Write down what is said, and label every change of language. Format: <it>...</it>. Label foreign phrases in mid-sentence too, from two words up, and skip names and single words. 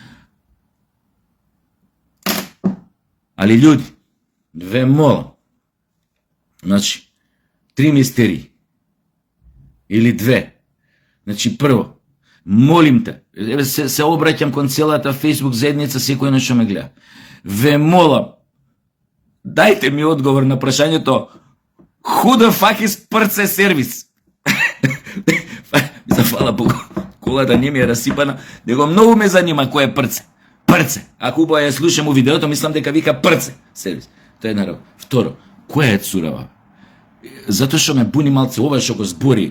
<mk>Али луѓе, ве молам, значи, 3 мистерии или 2. Значи, прво, молим те, се обраќам кон целата Facebook заедница, секој на што ме гледа. Ве молам, дајте ми одговор на прашањето</mk> <en>who the fuck is</en> <mk>прце сервис? Фала Богу, колата не ми е расипана, него многу ме занима кој е прце. Прце. Ако убаво ја слушам у видеото, мислам дека вика прце сервис. Тоа е народ. Второ, која е цурава? Затоа што ме буни малце ова што го збори.</mk>